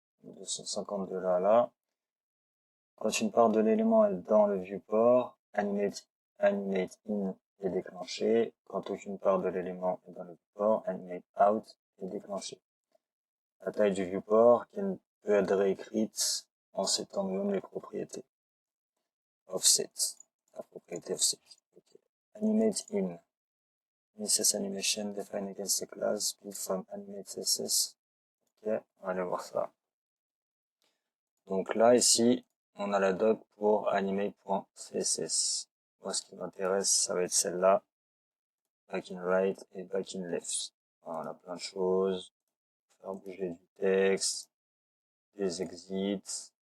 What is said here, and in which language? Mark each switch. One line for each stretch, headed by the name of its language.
French: De 150 de là à là. Quand une part de l'élément est dans le viewport, animate in est déclenché. Quand aucune part de l'élément est dans le viewport, animate out est déclenché. La taille du viewport qui peut être réécrite en setant nous-mêmes les propriétés. Offset, la propriété offset. Okay. Animate in.
English: CSS animation defined against the class built from animate CSS.
French: Ok, on va aller voir ça. Donc là, ici, on a la doc pour animate.css. Moi, ce qui m'intéresse, ça va être celle-là. Back in right et back in left. Voilà, on a plein de choses. Faire bouger du texte. Des exits.